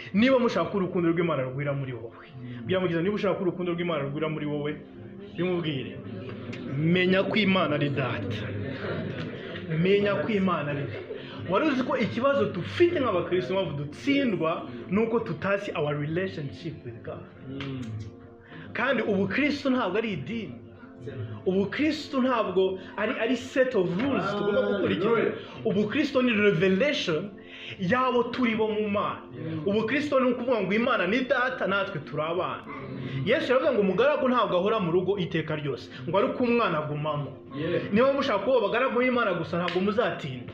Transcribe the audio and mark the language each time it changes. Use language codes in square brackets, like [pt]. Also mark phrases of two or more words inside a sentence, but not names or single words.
[rw] Niba mushaka urukundo rw'Imana rugwira muri wowe, byamugize niba ushaka urukundo rw'Imana rugwira muri wowe, bimubwire menya ko Imana ari data. Menya ko Imana ari data. Wari uzi ko ikibazo dufite nk'abakristo mpamvu dutsindwa nuko tutazi [en] our relationship with God. [rw] Kandi ubukristo ntabwo ari idini. Ubukristo ntabwo ari [en] set of rules [rw] tugomba gukurikiza. Ubukristo ni revelation yabo turi bo mu Mana. Ubukristo ni ukuvuga ngo Imana ni data, natwe turi abana. Yesu yaravuze ngo umugaragu ntabwo ahora mu rugo iteka ryose, ngo ari ko umwana agumamo. Niba mushaka kuba abagaragu b'Imana gusa ntabwo muzatinda.